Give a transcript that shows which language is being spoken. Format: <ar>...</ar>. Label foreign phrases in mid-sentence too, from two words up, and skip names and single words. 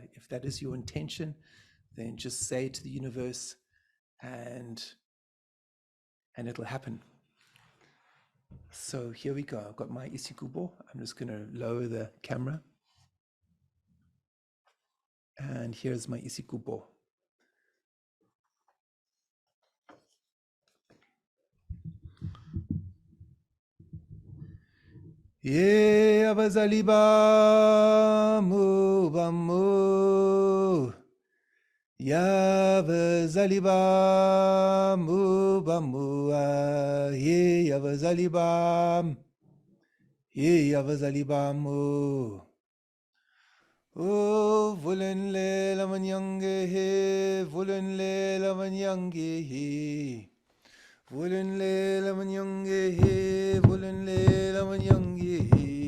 <en>If that is your intention, then just say it to the universe, and it'll happen. So here we go. I've got my isikubo. I'm just going to lower the camera. And here's my isikubo.</en> <zu>Ye abazali bamu bamu, ya abazali bamu bamu, ye abazali bam, ye abazali bamu. Oh, volenle la manyange he, volenle la manyange he. Volenle la manyange he, volenle la manyange he.</zu>